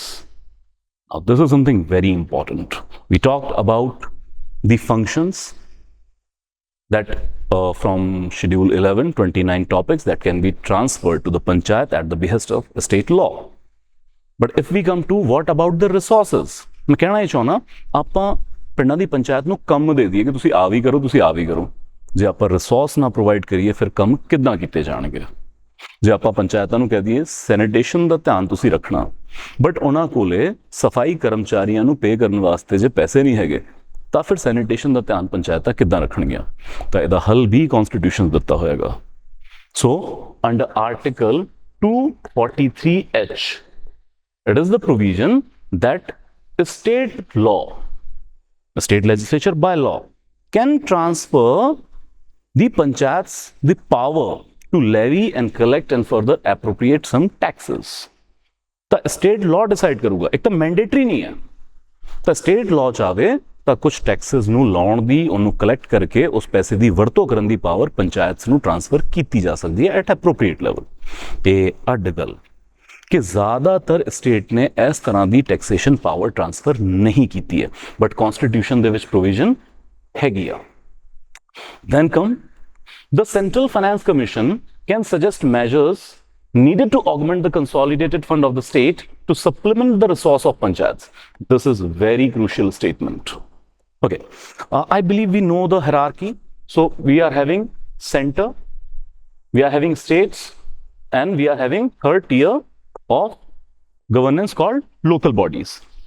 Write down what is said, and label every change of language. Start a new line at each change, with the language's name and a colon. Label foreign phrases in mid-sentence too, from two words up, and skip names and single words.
English: Now this is something very important. We talked about the functions that from Schedule 11, 29 topics that can be transferred to the panchayat at the behest of the state law. But if we come to what about the resources,
Punjabi: ਮੈਂ ਕਹਿਣਾ ਇਹ ਚਾਹੁੰਨਾ ਆਪਾਂ ਪਿੰਡਾਂ ਦੀ ਪੰਚਾਇਤ ਨੂੰ ਕੰਮ ਦੇ ਦਈਏ ਕਿ ਤੁਸੀਂ ਆ ਵੀ ਕਰੋ, ਤੁਸੀਂ ਆ ਵੀ ਕਰੋ। ਜੇ ਆਪਾਂ ਰਿਸੋਰਸ ਨਾ ਪ੍ਰੋਵਾਈਡ ਕਰੀਏ ਫਿਰ ਕੰਮ ਕਿੱਦਾਂ ਕੀਤੇ ਜਾਣਗੇ? ਜੇ ਆਪਾਂ ਪੰਚਾਇਤਾਂ ਨੂੰ ਕਹਿ ਦਈਏ ਸੈਨੀਟੇਸ਼ਨ ਦਾ ਧਿਆਨ ਤੁਸੀਂ ਰੱਖਣਾ, ਬਟ ਉਹਨਾਂ ਕੋਲੇ ਸਫਾਈ ਕਰਮਚਾਰੀਆਂ ਨੂੰ ਪੇ ਕਰਨ ਵਾਸਤੇ ਜੇ ਪੈਸੇ ਨਹੀਂ ਹੈਗੇ ਤਾਂ ਫਿਰ ਸੈਨੀਟੇਸ਼ਨ ਦਾ ਧਿਆਨ ਪੰਚਾਇਤਾਂ ਕਿੱਦਾਂ ਰੱਖਣਗੀਆਂ? ਤਾਂ ਇਹਦਾ ਹੱਲ ਵੀ ਕਨਸਟੀਟਿਊਸ਼ਨ ਦਿੱਤਾ ਹੋਏਗਾ।
English: so under article 243H, it is the provision that the state law, the state legislature by law can transfer the panchayats the power to levy and collect and further appropriate some taxes.
Punjabi: ਤਾਂ
English: state law decide
Punjabi: ਕਰੂਗਾ, ਇੱਕ ਤਾਂ mandatory ਨਹੀਂ ਹੈ, ਤਾਂ
English: state law
Punjabi: ਚਾਹੇ ਤਾਂ ਕੁਝ ਟੈਕਸਸ ਨੂੰ ਲਾਉਣ ਦੀ, ਉਹਨੂੰ ਕਲੈਕਟ ਕਰਕੇ ਉਸ ਪੈਸੇ ਦੀ ਵਰਤੋਂ ਕਰਨ ਦੀ ਪਾਵਰ ਪੰਚਾਇਤ ਨੂੰ ਟ੍ਰਾਂਸਫਰ ਕੀਤੀ ਜਾ ਸਕਦੀ ਹੈ
English: at appropriate level.
Punjabi: ਤੇ ਅੱਡ ਗੱਲ ਕਿ ਜ਼ਿਆਦਾਤਰ ਸਟੇਟ ਨੇ ਇਸ ਤਰ੍ਹਾਂ ਦੀ
English: taxation power transfer
Punjabi: ਨਹੀਂ ਕੀਤੀ ਹੈ, ਬਟ ਕਨਸਟੀਟਿਊਸ਼ਨ ਦੇ ਵਿੱਚ ਪ੍ਰੋਵੀਜ਼ਨ ਹੈਗੀ ਆ।
English: then come the central finance commission can suggest measures needed to augment the consolidated fund of the state to supplement the resource of panchayats. This is very crucial statement. Okay, I believe we know the hierarchy. So we are having center, we are having states, and we are having third tier of governance called local bodies.